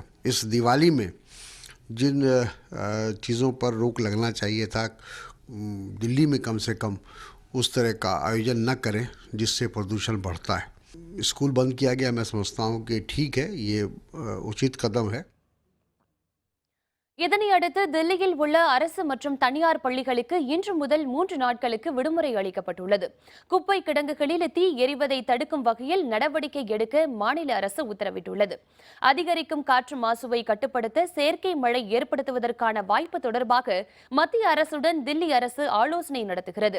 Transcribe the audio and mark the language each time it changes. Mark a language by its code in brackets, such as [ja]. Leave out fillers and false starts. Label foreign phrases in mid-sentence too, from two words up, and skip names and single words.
[hi] इस दिवाली में जिन चीज़ों पर रोक लगना चाहिए था, दिल्ली में कम से कम उस तरह का आयोजन न करें जिससे प्रदूषण बढ़ता है. स्कूल बंद किया गया, मैं समझता हूँ कि ठीक है, ये उचित कदम है. [ta] இதனை அடுத்து தில்லியில் உள்ள அரசு மற்றும் தனியார் பள்ளிகளுக்கு இன்று முதல் 3 நாட்களுக்கு விடுமுறை அளிக்கப்பட்டுள்ளது. குப்பை கிடங்குகளில் தீ எரிவதை தடுக்கும் வகையில் நடவடிக்கை எடுக்க மாநில அரசு உத்தரவிட்டுள்ளது. அதிகரிக்கும் காற்று மாசுவை கட்டுப்படுத்த செயற்கை மழை ஏற்படுத்துவதற்கான வாய்ப்பு தொடர்பாக மத்திய அரசுடன் தில்லி அரசு ஆலோசனை நடத்துகிறது.